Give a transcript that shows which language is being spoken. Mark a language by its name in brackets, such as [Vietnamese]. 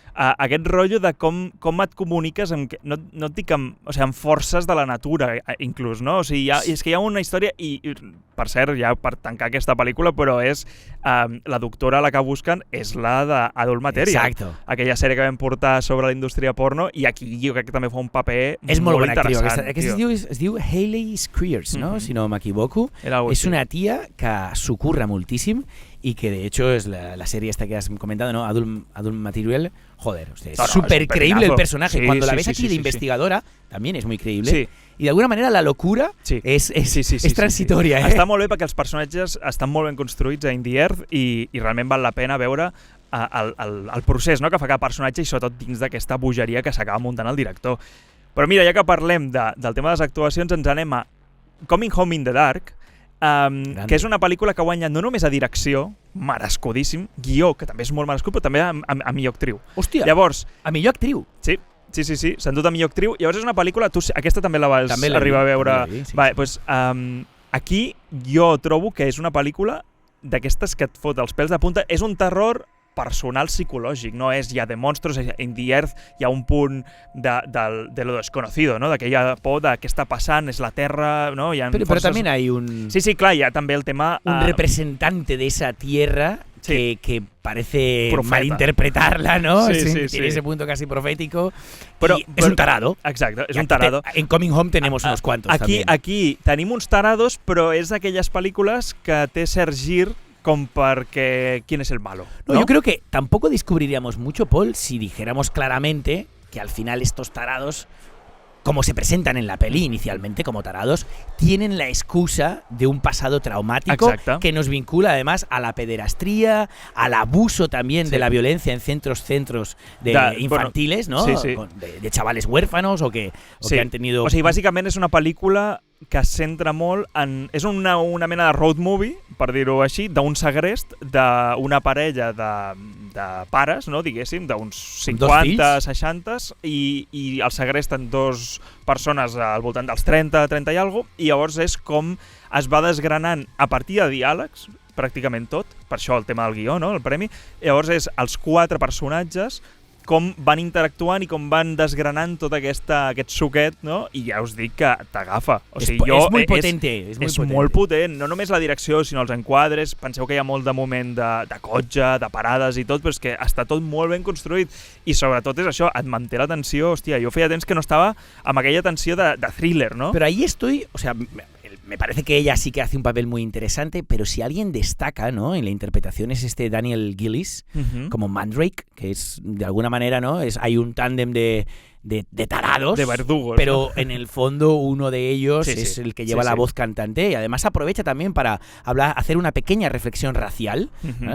[Catalan] Aquest rotllo de com et comuniques no et dic amb forces de la natura, inclús, no? O sigui, és que hi ha una història i per cert, ja per tancar aquesta pel·lícula, però és la doctora a la que busquen és la d'Adult Material. [Spanish] Exacto. [Catalan] Aquella sèrie que vam portar sobre la indústria porno i aquí jo crec que també fa un paper és molt bona interessant. Aquesta es diu Hayley Squires, ¿no? Si no m'equivoco. És una tia que s'ho curra moltíssim [Spanish] y que de hecho es la serie esta que has comentado, ¿no? Adult Material. Joder, es súper creíble el personaje. Cuando la ves aquí de investigadora, también es muy creíble. Sí. Y de alguna manera la locura [Catalan] és transitòria. Està molt bé perquè els personatges estan molt ben construïts a In the Earth i realment val la pena veure el procés, no?, que fa cada personatge i sobretot dins d'aquesta bogeria que s'acaba muntant el director. Però mira, ja que parlem del tema de les actuacions, ens anem a Coming Home in the Dark, que és una pel·lícula que guanya no només a direcció, merescudíssim, guió, que també és molt merescut, però també a millor actriu. Hòstia, llavors, a millor actriu? Sí, s'ha endut a millor actriu. Llavors és una pel·lícula, aquesta també la vas arribar a veure. Aquí jo trobo que és una pel·lícula d'aquestes que et fot els pèls de punta. És un terror personal psicològic, no és ja de monstruos. In the Earth hi ha un punt de [Spanish] lo desconocido, [Catalan] no? D'aquella por de què està passant, és la Terra, no? Però també hi ha un... Sí, clar, hi ha també el tema... [Spanish] Un representante de esa tierra que parece malinterpretarla, ¿no? Tiene ese punto casi profético. Pero es un tarado. [Catalan] Exacte, és un tarado. [Spanish] En Coming Home tenemos unos cuantos aquí, también. [Catalan] Aquí tenim uns tarados, però és d'aquelles pel·lícules que té cert gir com perquè [Spanish] quién es el malo, [Catalan] ¿no? [Spanish] Yo creo que tampoco descubriríamos mucho, Paul, si dijéramos claramente que al final estos tarados, como se presentan en la peli inicialmente como tarados, tienen la excusa de un pasado traumático que nos vincula además a la pederastría, al abuso también de la violencia en centros infantiles, ¿no? De chavales huérfanos o que han tenido... [Catalan] O sigui, bàsicament és una pel·lícula que es centra molt en... És una mena de road movie, per dir-ho així, d'un segrest d'una parella de pares, no, diguéssim, d'uns 50, 60, i el segresten dos persones al voltant dels 30 i alguna cosa, i llavors és com es va desgranant a partir de diàlegs, pràcticament tot, per això el tema del guió, no, el premi. Llavors és els 4 personatges com van interactuant i com van desgranant tot aquest suquet, no? I ja us dic que t'agafa. O sigui, és molt potente. És molt potent. No només la direcció, sinó els enquadres. Penseu que hi ha molt de moment de cotxe, de parades i tot, però és que està tot molt ben construït. I sobretot és això, et manté l'atenció. Hòstia, jo feia temps que no estava amb aquella tensió de thriller, ¿no? [Spanish] Pero ahí estoy, o sea, me parece que ella sí que hace un papel muy interesante, pero si alguien destaca, ¿no?, en la interpretación es Daniel Gillis como Mandrake, que es de alguna manera, ¿no?, hay un tándem de de tarados, de verdugos, pero ¿no? en el fondo uno de ellos es el que lleva la voz cantante y además aprovecha también para hacer una pequeña reflexión racial, ¿no?